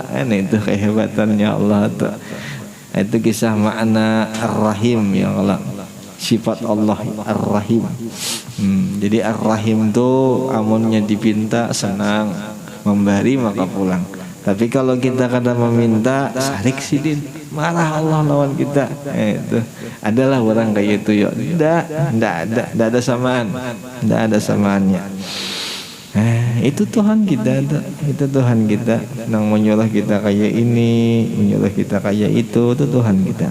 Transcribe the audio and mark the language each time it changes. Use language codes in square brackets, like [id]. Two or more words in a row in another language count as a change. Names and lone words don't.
[id] Itu kehebatannya Allah tuh. Itu kisah makna Ar-Rahim [ar] ya Allah, [id] sifat Allah Ar-Rahim. [bjn] Jadi Ar-Rahim tuh amunnya dipinta senang, memberi maka pulang. Tapi kalau kita kadang meminta sarik sidin, marah Allah lawan kita. [id] Itu adalah orang kayak itu ya. Tidak ada samaan, tidak ada samaannya. Itu Tuhan kita, itu Tuhan kita. [bjn] Nang menyuruh kita kayak ini, menyuruh kita kayak itu Tuhan kita.